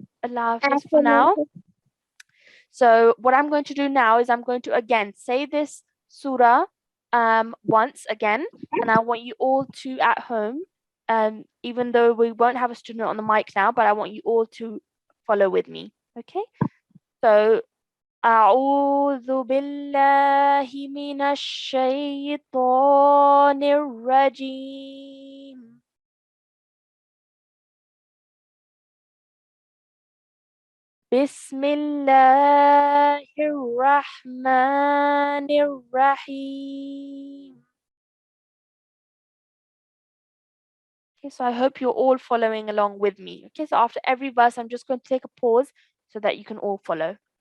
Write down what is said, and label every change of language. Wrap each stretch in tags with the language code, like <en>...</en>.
<en>Allah Hafiz for now. So what I'm going to do now is I'm going to again say this surah once again, and I want you all to at home, even though we won't have a student on the mic now, but I want you all to follow with me. Okay?</en> <ar>So أعوذ بالله من الشيطان الرجيم بسم الله الرحمن الرحيم.</ar> <en>Okay, so I hope you're all following along with me. Okay, so after every verse, I'm just going to take a pause so that you can all follow.</en>